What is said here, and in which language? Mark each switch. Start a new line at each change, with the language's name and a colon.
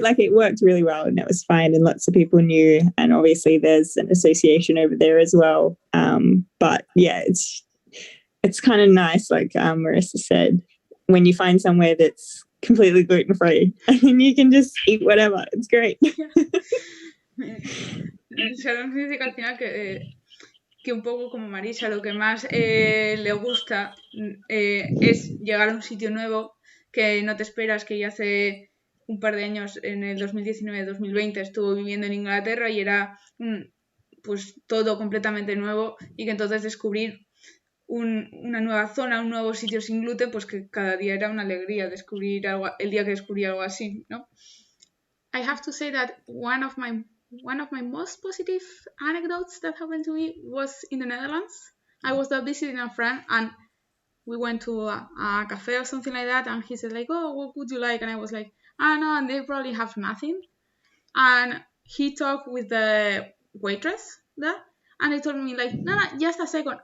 English: Like it worked really well and it was fine and lots of people knew. And obviously there's an association over there as well. But yeah, it's kind of nice, like Marissa said, when you find somewhere that's completely gluten-free and you can just eat whatever. It's great.
Spanish: Sara nos dice que al final que un poco como Marisa, lo que más le gusta es llegar a un sitio nuevo que no te esperas, que ya hace un par de años, en el 2019-2020, estuvo viviendo en Inglaterra y era pues todo completamente nuevo, y que entonces descubrir una nueva zona, un nuevo sitio sin gluten, pues que cada día era una alegría descubrir algo, el día que descubrí algo así, ¿no?
English: I have to say that one of my most positive anecdotes that happened to me was in the Netherlands. I was there visiting a friend, and we went to a cafe or something like that, and he said like, oh, what would you like? And I was like, no, and they probably have nothing. And he talked with the waitress there, and he told me like, no, just a second.